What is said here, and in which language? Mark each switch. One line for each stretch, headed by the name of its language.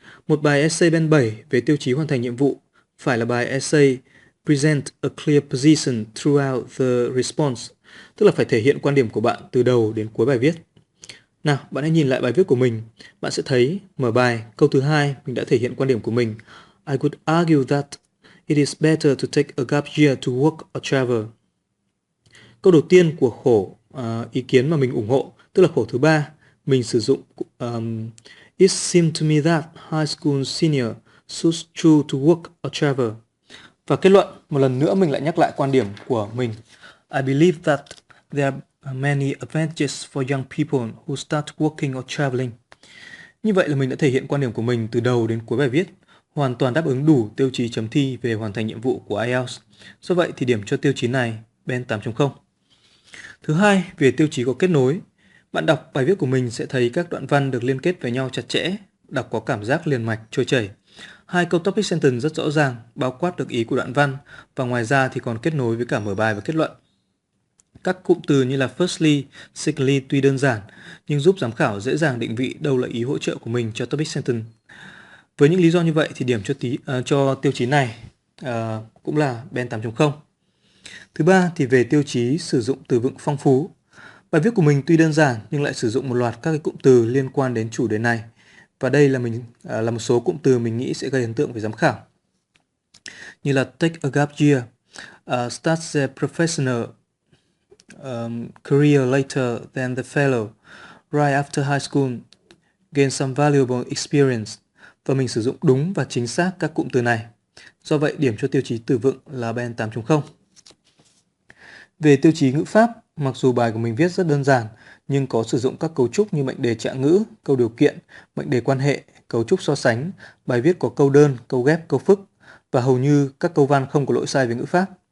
Vietnamese: Một bài essay Ben 7 về tiêu chí hoàn thành nhiệm vụ phải là bài essay
English: present a clear position throughout the response,
Vietnamese: tức là phải thể hiện quan điểm của bạn từ đầu đến cuối bài viết. Nào, bạn hãy nhìn lại bài viết của mình. Bạn sẽ thấy, mở bài, câu thứ 2, mình đã thể hiện quan điểm của mình.
English: I would argue that it is better to take a gap year to work or travel.
Vietnamese: Câu đầu tiên của ý kiến mà mình ủng hộ, tức là khổ thứ 3, mình sử dụng
English: it seemed to me that high school senior should choose to work or travel.
Vietnamese: Và kết luận, một lần nữa mình lại nhắc lại quan điểm của mình.
English: I believe that there are many advantages for young people who start working or traveling.
Vietnamese: Như vậy là mình đã thể hiện quan điểm của mình từ đầu đến cuối bài viết, hoàn toàn đáp ứng đủ tiêu chí chấm thi về hoàn thành nhiệm vụ của IELTS. Do vậy thì điểm cho tiêu chí này Ben 8.0. Thứ hai, về tiêu chí có kết nối. Bạn đọc bài viết của mình sẽ thấy các đoạn văn được liên kết với nhau chặt chẽ, đọc có cảm giác liền mạch, trôi chảy. Hai câu topic sentence rất rõ ràng, bao quát được ý của đoạn văn và ngoài ra thì còn kết nối với cả mở bài và kết luận. Các cụm từ như là firstly, secondly tuy đơn giản nhưng giúp giám khảo dễ dàng định vị đâu là ý hỗ trợ của mình cho topic sentence. Với những lý do như vậy thì điểm cho tiêu chí này cũng là Ben 8.0. Thứ ba thì về tiêu chí sử dụng từ vựng phong phú. Bài viết của mình tuy đơn giản nhưng lại sử dụng một loạt các cái cụm từ liên quan đến chủ đề này. Và đây là một số cụm từ mình nghĩ sẽ gây ấn tượng với giám khảo. Như là
English: take a gap year, start their professional career later than the fellow, right after high school, gain some valuable experience.
Vietnamese: Và mình sử dụng đúng và chính xác các cụm từ này. Do vậy, điểm cho tiêu chí từ vựng là Ben 8.0. Về tiêu chí ngữ pháp, mặc dù bài của mình viết rất đơn giản, nhưng có sử dụng các cấu trúc như mệnh đề trạng ngữ, câu điều kiện, mệnh đề quan hệ, cấu trúc so sánh, bài viết có câu đơn, câu ghép, câu phức, và hầu như các câu văn không có lỗi sai về ngữ pháp.